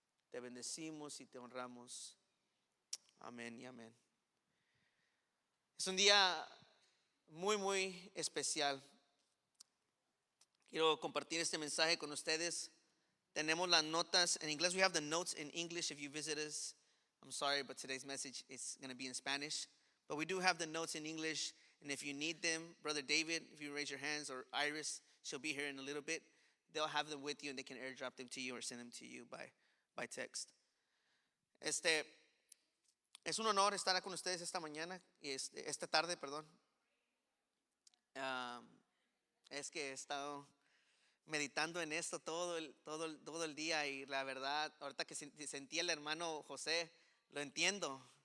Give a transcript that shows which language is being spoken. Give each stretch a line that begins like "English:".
Spanish: Te bendecimos y te honramos. Amén y amén. Es un día muy, muy especial. Quiero compartir este mensaje con ustedes. Tenemos las notas en inglés.
English: We have the notes in English if you visit us. I'm sorry, but today's message is going to be in Spanish. But we do have the notes in English. And if you need them, Brother David, if you raise your hands, or Iris, she'll be here in a little bit. They'll have them with you and they can airdrop them to you or send them to you by text.
Spanish: Es un honor estar con ustedes esta mañana y esta tarde, perdón. Es que he estado meditando en esto todo el día, y la verdad, ahorita que sentí el hermano José, lo entiendo.